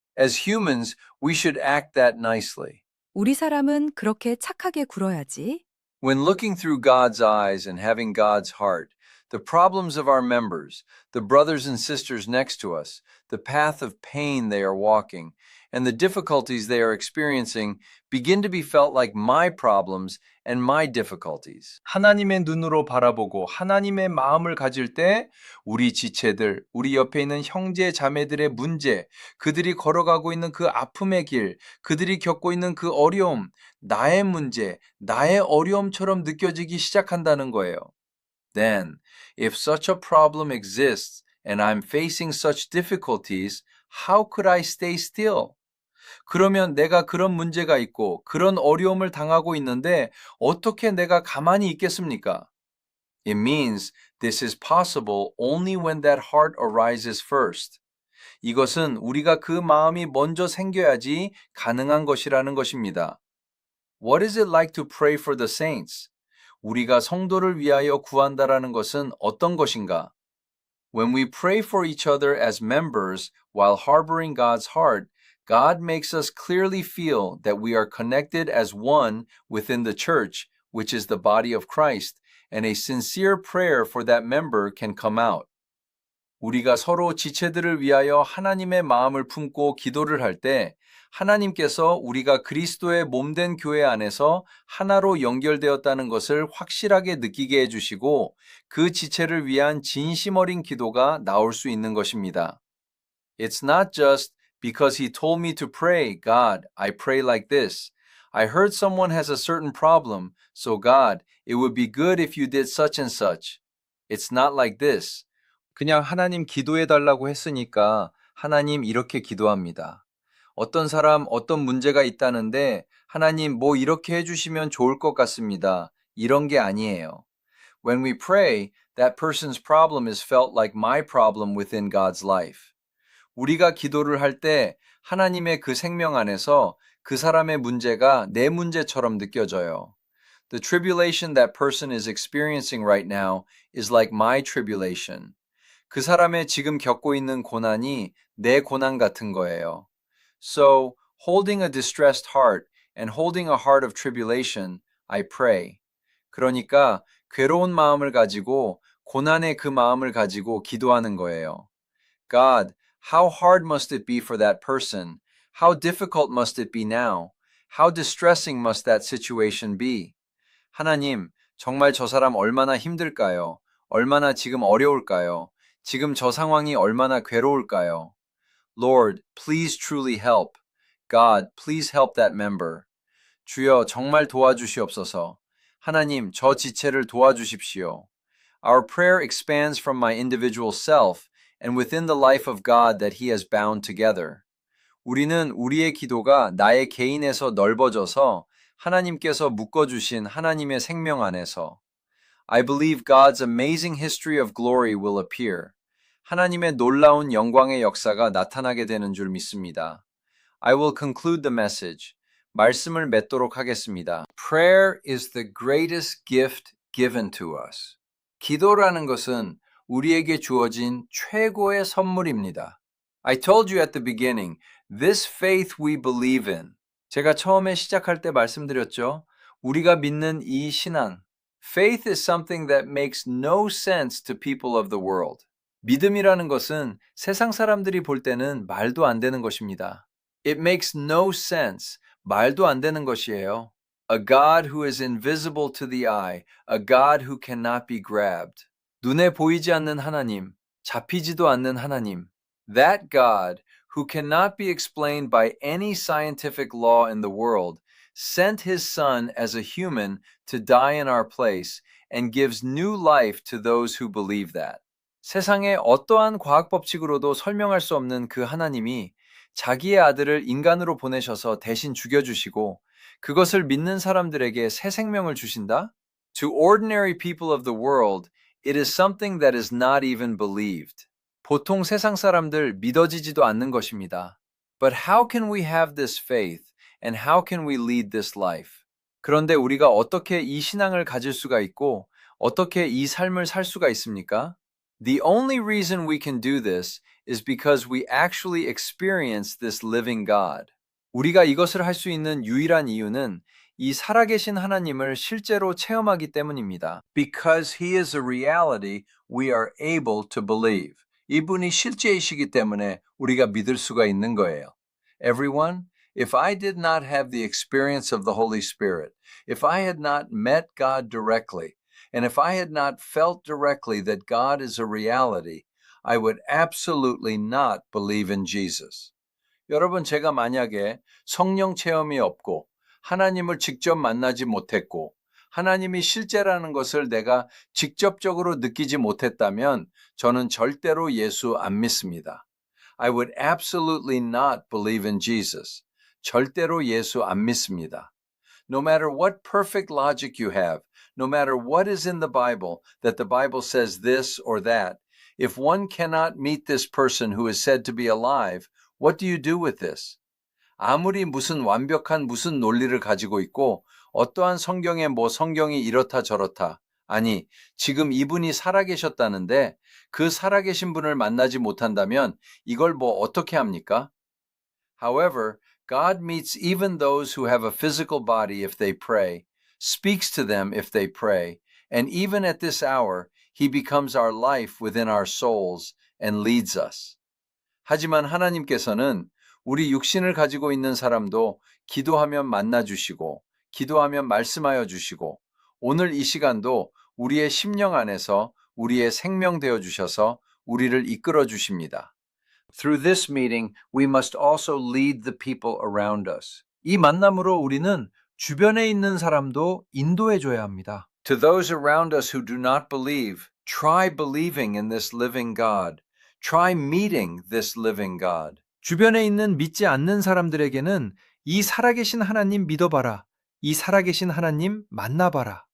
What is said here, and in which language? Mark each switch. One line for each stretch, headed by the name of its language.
English: As humans, we should act that nicely.
Korean: 우리 사람은 그렇게 착하게 굴어야지.
English: When looking through God's eyes and having God's heart, the problems of our members, the brothers and sisters next to us, the path of pain they are walking, and the difficulties they are experiencing begin to be felt like my problems and my difficulties.
Korean: 하나님의 눈으로 바라보고 하나님의 마음을 가질 때 우리 지체들, 우리 옆에 있는 형제 자매들의 문제, 그들이 걸어가고 있는 그 아픔의 길, 그들이 겪고 있는 그 어려움, 나의 문제, 나의 어려움처럼 느껴지기 시작한다는 거예요.
English: Then, if such a problem exists and I'm facing such difficulties, how could I stay still?
Korean: 그러면 내가 그런 문제가 있고 그런 어려움을 당하고 있는데 어떻게 내가 가만히 있겠습니까?
English: It means this is possible only when that heart arises first.
Korean: 이것은 우리가 그 마음이 먼저 생겨야지 가능한 것이라는 것입니다.
English: What is it like to pray for the saints?
Korean: 우리가 성도를 위하여 구한다라는 것은 어떤 것인가?
English: When we pray for each other as members while harboring God's heart, God makes us clearly feel that we are connected as one within the church, which is the body of Christ, and a sincere prayer for that member can come out.
Korean: 우리가 서로 지체들을 위하여 하나님의 마음을 품고 기도를 할 때 하나님께서 우리가 그리스도의 몸된 교회 안에서 하나로 연결되었다는 것을 확실하게 느끼게 해주시고 그 지체를 위한 진심 어린 기도가 나올 수 있는 것입니다.
English: It's not just because he told me to pray, God, I pray like this. I heard someone has a certain problem, so God, it would be good if you did such and such. It's not like this.
Korean: 그냥 하나님 기도해 달라고 했으니까 하나님 이렇게 기도합니다. 어떤 사람 어떤 문제가 있다는데 하나님 뭐 이렇게 해주시면 좋을 것 같습니다. 이런 게 아니에요.
English: When we pray, that person's problem is felt like my problem within God's life.
Korean: 우리가 기도를 할 때 하나님의 그 생명 안에서 그 사람의 문제가 내 문제처럼 느껴져요.
English: The tribulation that person is experiencing right now is like my tribulation.
Korean: 그 사람의 지금 겪고 있는 고난이 내 고난 같은 거예요.
English: So, holding a distressed heart and holding a heart of tribulation, I pray.
Korean: 그러니까 괴로운 마음을 가지고 고난의 그 마음을 가지고 기도하는 거예요.
English: God, how hard must it be for that person? How difficult must it be now? How distressing must that situation be?
Korean: 하나님, 정말 저 사람 얼마나 힘들까요? 얼마나 지금 어려울까요? 지금 저 상황이 얼마나 괴로울까요?
English: Lord, please truly help. God, please help that member.
Korean: 주여 정말 도와주시옵소서. 하나님, 저 지체를 도와주십시오.
English: Our prayer expands from my individual self and within the life of God that He has bound together.
Korean: 우리는 우리의 기도가 나의 개인에서 넓어져서 하나님께서 묶어주신 하나님의 생명 안에서
English: I believe God's amazing history of glory will appear.
Korean: 하나님의 놀라운 영광의 역사가 나타나게 되는 줄 믿습니다.
English: I will conclude the message.
Korean: 말씀을 맺도록 하겠습니다.
English: Prayer is the greatest gift given to us.
Korean: 기도라는 것은 우리에게 주어진 최고의 선물입니다.
English: I told you at the beginning, this faith we believe in.
Korean: 제가 처음에 시작할 때 말씀드렸죠. 우리가 믿는 이 신앙.
English: Faith is something that makes no sense to people of the world.
Korean: 믿음이라는 것은 세상 사람들이 볼 때는 말도 안 되는 것입니다.
English: It makes no sense.
Korean: 말도 안 되는 것이에요.
English: A God who is invisible to the eye, a God who cannot be grabbed.
Korean: 눈에 보이지 않는 하나님, 잡히지도 않는 하나님.
English: That God who cannot be explained by any scientific law in the world sent his son as a human to die in our place and gives new life to those who believe that.
Korean: 세상의 어떠한 과학 법칙으로도 설명할 수 없는 그 하나님이 자기의 아들을 인간으로 보내셔서 대신 죽여주시고 그것을 믿는 사람들에게 새 생명을 주신다?
English: To ordinary people of the world, it is something that is not even believed.
Korean: 보통 세상 사람들 믿어지지도 않는 것입니다.
English: But how can we have this faith and how can we lead this life?
Korean: 그런데 우리가 어떻게 이 신앙을 가질 수가 있고 어떻게 이 삶을 살 수가 있습니까?
English: The only reason we can do this is because we actually experience this living God.
Korean: 우리가 이것을 할 수 있는 유일한 이유는 이 살아계신 하나님을 실제로 체험하기 때문입니다.
English: Because He is a reality we are able to believe.
Korean: 이분이 실제이시기 때문에 우리가 믿을 수가 있는 거예요.
English: Everyone, if I did not have the experience of the Holy Spirit, if I had not met God directly, and if I had not felt directly that God is a reality, I would absolutely not believe in Jesus.
Korean: 여러분, 제가 만약에 성령 체험이 없고 하나님을 직접 만나지 못했고 하나님이 실제라는 것을 내가 직접적으로 느끼지 못했다면 저는 절대로 예수 안 믿습니다.
English: I would absolutely not believe in Jesus.
Korean: 절대로 예수 안 믿습니다.
English: No matter what perfect logic you have, no matter what is in the Bible, that the Bible says this or that, if one cannot meet this person who is said to be alive, what do you do with this?
Korean: 아무리 무슨 완벽한 무슨 논리를 가지고 있고 어떠한 성경에 뭐 성경이 이렇다 저렇다. 아니, 지금 이분이 살아계셨다는데 그 살아계신 분을 만나지 못한다면 이걸 뭐 어떻게 합니까?
English: However, God meets even those who have a physical body if they pray, speaks to them if they pray, and even at this hour, He becomes our life within our souls and leads us.
Korean: 하지만 하나님께서는 우리 육신을 가지고 있는 사람도 기도하면 만나주시고, 기도하면 말씀하여 주시고, 오늘 이 시간도 우리의 심령 안에서 우리의 생명 되어 주셔서 우리를 이끌어 주십니다.
English: Through this meeting, we must also lead the people around us.
Korean: 이 만남으로 우리는 주변에 있는 사람도 인도해 줘야 합니다.
English: To those around us who do not believe, try believing in this living God. Try meeting this living God.
Korean: 주변에 있는 믿지 않는 사람들에게는 이 살아계신 하나님 믿어봐라. 이 살아계신 하나님 만나봐라.